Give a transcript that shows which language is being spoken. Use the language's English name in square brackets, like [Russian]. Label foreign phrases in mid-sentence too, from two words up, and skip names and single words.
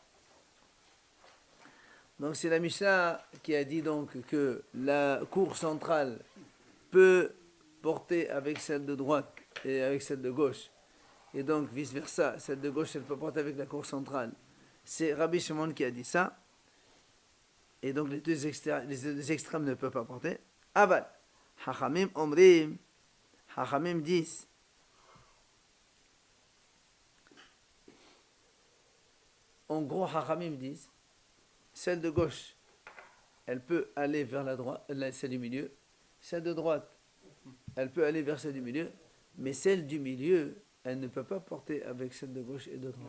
[French] Donc c'est la Mishnah qui a dit donc que la cour centrale peut porter avec celle de droite et avec celle de gauche. Et donc vice versa, celle de gauche elle peut porter avec la cour centrale. C'est Rabbi Shimon qui a dit ça. Et donc les deux extrêmes ne peuvent pas porter. [Hebrew] אבל חכמים אומרים חכמים [French] disent. En gros, Hachamim disent, celle de gauche, elle peut aller vers la droite, celle du milieu. Celle de droite, elle peut aller vers celle du milieu. Mais celle du milieu, elle ne peut pas porter avec celle de gauche et de droite.